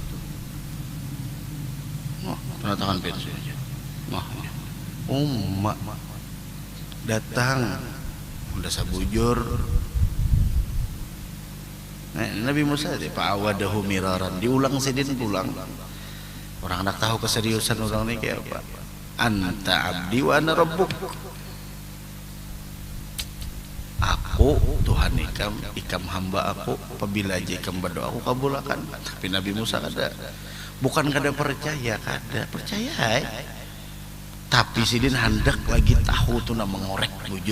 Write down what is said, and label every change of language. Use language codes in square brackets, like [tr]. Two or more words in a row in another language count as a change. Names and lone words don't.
[bjn] Tanda tangan pensi aja. Umat datang udah sabujur. Nah, Nabi Musa [ar] فعاوده مرارا, [bjn] diulang sidin pulang. Orang nak tahu keseriusan orang ini kayak apa. [ar] أنت عبدي وأنا ربك. [bjn] Aku Tuhan ikam hamba aku, apabila aja ikam berdoa aku kabulkan. Tapi Nabi Musa bukan kada percaya, kada percaya. Tapi sidin hendak lagi tahu tuh na mengorek bujur.